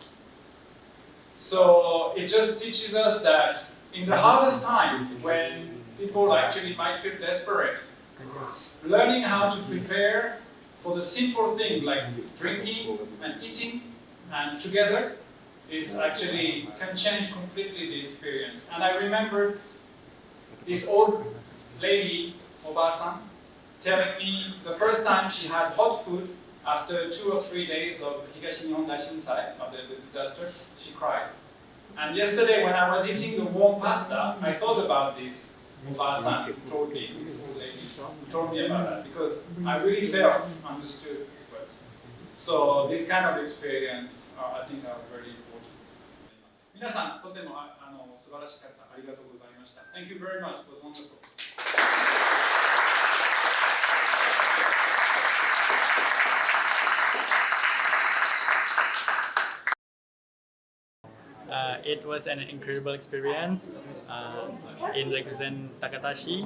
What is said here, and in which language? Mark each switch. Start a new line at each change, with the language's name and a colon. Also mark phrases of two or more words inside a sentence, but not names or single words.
English: So it just teaches us that in the hardest time, when people actually might feel desperate, learning how to prepare for the simple thing like drinking and eating and together is actually can change completely the experience. And I remember this old lady, Oba-san, telling me the first time she had hot food after 2 or 3 days of 東日本大震災, of the disaster, she cried. And yesterday when I was eating the warm pasta, I thought about this Oba-san who told me, this old lady who told me about that, because I really felt understood. So this kind of experience, I think are very important.
Japanese: 皆さん、とても素晴らしかった。ありがとうございました。
English: Thank you very much. It was wonderful. It was an incredible experience in Rikuzen Takatashi.